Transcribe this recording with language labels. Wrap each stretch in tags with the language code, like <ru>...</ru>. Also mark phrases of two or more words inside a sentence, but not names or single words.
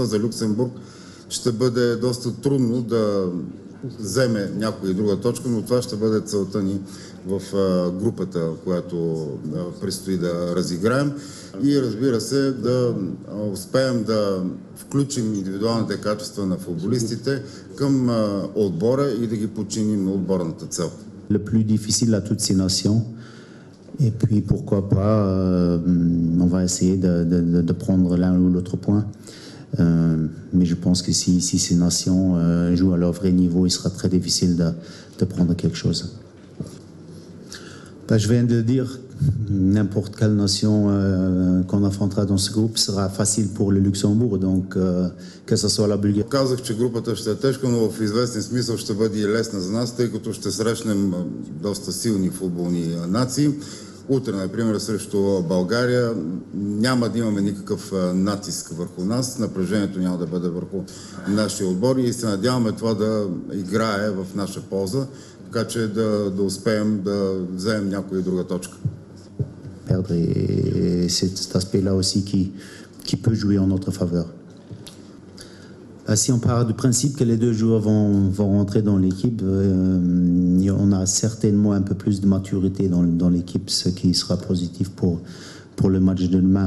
<bg>За Люксембург ще бъде доста трудно да вземе някоя и друга точка, но това ще бъде целта ни в групата, която предстои да разиграем. И разбира се, да успеем да включим индивидуалните качества на футболистите към отбора и да ги подчиним на отборната цел.</bg> <fr>Le plus difficile à toutes ces nations. Et puis pourquoi pas, on va essayer de prendre l'un ou l'autre point. Mais je pense que si ces nations jouent à leur vrai niveau, il sera très difficile de prendre quelque chose. Je viens de le dire, n'importe quelle nation qu'on affrontera dans ce groupe sera facile pour le Luxembourg, donc que ce soit la Bulgarie.</fr> <bg>Казах, че групата ще е тежка, но в известен смисъл ще бъде и лесна за нас, тъй като ще срещнем доста силни футболни нации. Утре, например, срещу България няма да имаме никакъв натиск върху нас, напрежението няма да бъде върху нашия отбор и се надяваме това да играе в наша полза, така че да успеем да вземем някоя и друга точка.</bg> <fr>Et c'est cet aspect-là aussi qui peut jouer en notre faveur. Si on part du principe que les deux joueurs vont rentrer dans l'équipe, on a certainement un peu plus de maturité dans l'équipe, ce qui sera positif pour le match de demain.</fr>